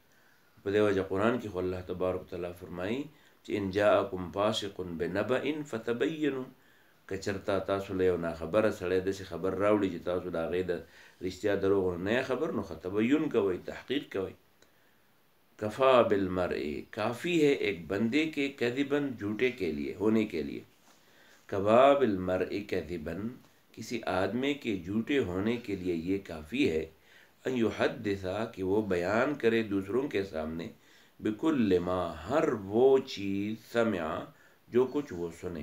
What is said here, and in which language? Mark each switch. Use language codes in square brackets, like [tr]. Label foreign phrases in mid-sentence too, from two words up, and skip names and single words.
[ps] په دې وجه قرآن کې خو الله تبارک وتعالی فرمایي چې [ar] ان جاءکم فاسق بنبأ فتبینوا، [ps] که چېرته تاسو له یو ناخبره سړی داسې خبر راوړي چې تاسو د هغې د رښتیا دروغ نه خبر، نو تبین کوئ، تحقیق کوئ. [ar] کفا بالمرء، [ur] کافی ہے ایک بندے کے کذباً جھوٹے کے لیے ہونے کے لیے. [ar] کفا بالمرء کذباً، [ur] کسی آدمی کے جھوٹے ہونے کے لیے یہ کافی ہے. [ar] ان یحدثا، [ur] کہ وہ بیان کرے دوسروں کے سامنے، [ar] بکل ما، [ur] ہر وہ چیز، سمع، جو کچھ وہ سنے.